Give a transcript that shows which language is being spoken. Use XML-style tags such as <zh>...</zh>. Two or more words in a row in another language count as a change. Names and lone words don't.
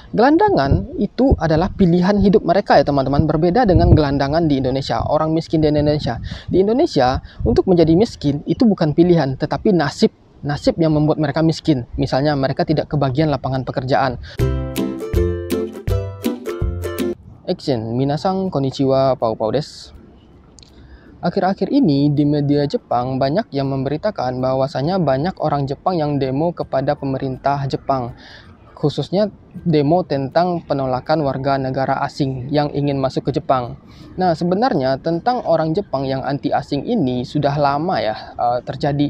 <id>Gelandangan itu adalah pilihan hidup mereka ya teman-teman, berbeda dengan gelandangan di Indonesia, orang miskin di Indonesia. Di Indonesia, untuk menjadi miskin itu bukan pilihan, tetapi nasib yang membuat mereka miskin. Misalnya mereka tidak kebagian lapangan pekerjaan. Action,</id> <ja>みなさんこんにちは、パウです.</ja> <id>Akhir-akhir ini di media Jepang banyak yang memberitakan bahwasanya banyak orang Jepang yang demo kepada pemerintah Jepang, khususnya demo tentang penolakan warga negara asing yang ingin masuk ke Jepang. Nah, sebenarnya tentang orang Jepang yang anti asing ini sudah lama ya terjadi.</id>